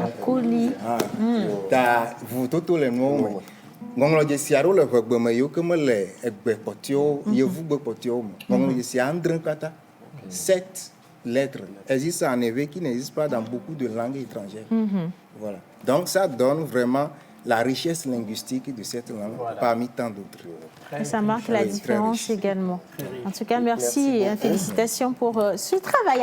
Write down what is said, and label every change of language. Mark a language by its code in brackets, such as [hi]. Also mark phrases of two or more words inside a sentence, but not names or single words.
[ee] akɔli ta vototo le nuwo me ŋɔŋlɔ dzesi aɖewo le ʋegbe me yiwo ke mele egbe kpɔtɔewo yevugbe kpɔtɔewo me ŋɔŋlɔ dzesi andre kata [fr] 7 lettres existent en EV qui n'existe pas dans beaucoup de langues étrangères. Voilà. Donc ça donne vraiment la richesse linguistique de cette langue parmi tant d'autres. Et ça marque la différence également. En tout cas, merci et félicitations pour ce travail.